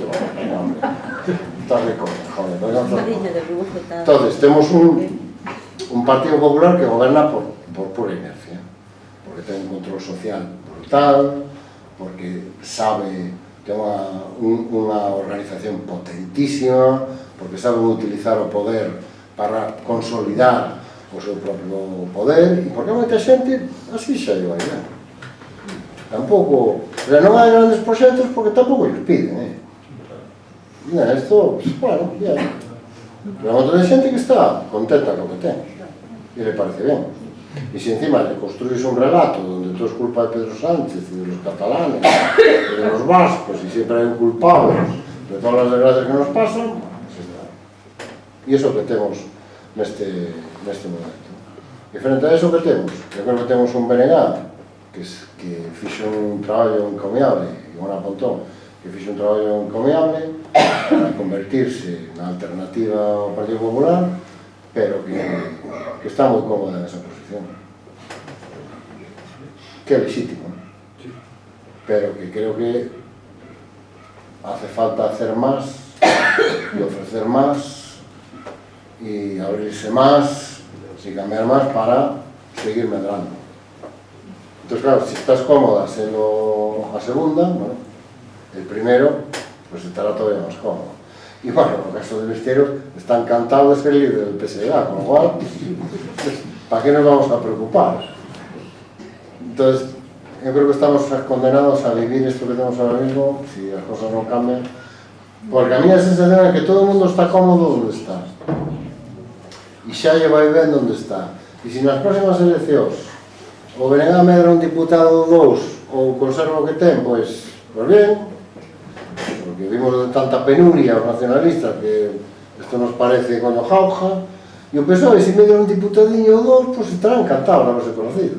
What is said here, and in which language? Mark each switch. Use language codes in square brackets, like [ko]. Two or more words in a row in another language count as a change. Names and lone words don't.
[gl] Entonces, temos un Partido Popular que goberna por pura inercia, porque ten un control social brutal, porque sabe, ten unha organización potentísima, porque saben utilizar o poder para consolidar o seu propio poder, e porque moita xente así xa lle vai ben. Tampouco, pero non hai grandes proxectos porque tampouco lles piden, Esto, [es] bueno, ya. Pero hay otra gente que está contenta con lo que tiene y le parece bien. Y si encima le construyes un relato donde todo es culpa de Pedro Sánchez y de los catalanes y de los vascos y siempre hay un culpable de todas las desgracias que nos pasan, pues está. Y eso que tenemos [gl] neste momento. [es] Y frente a eso [gl] que temos, [es] yo creo [gl] que temos un BNG que fixo un traballo encomiable, y Ivona Pontón, que fixo un traballo encomiable para convertirse na alternativa ao Partido Popular, pero que está moi cómoda nesa posición. Que é legítimo, pero que creo que [es] hace falta hacer más y ofrecer más y abrirse más y cambiar más [gl] para seguir medrando. [es] Entonces, claro, si estás cómoda siendo [gl] a segunda, [es] bueno, el primero, pues estará todavía más cómodo. Y bueno, en el caso de Besteiro está encantado de ser líder del PSDG, con lo cual, ¿para qué nos vamos a preocupar? Entonces, yo creo que estamos condenados a vivir esto que tenemos ahora mismo, si las cosas no cambian, porque a mí la sensación es que todo el mundo está cómodo donde está. [gl] E xa lle vai ben onde está. E se nas próximas eleccións o venen a medra un diputado ou dous ou conserva o que ten, pois ben, porque vimos de tanta penuria os nacionalistas que isto nos parece coño jauja, e o PSOE se medra un diputadiño ou dous, pois estará [es] encantado de haberse conocido.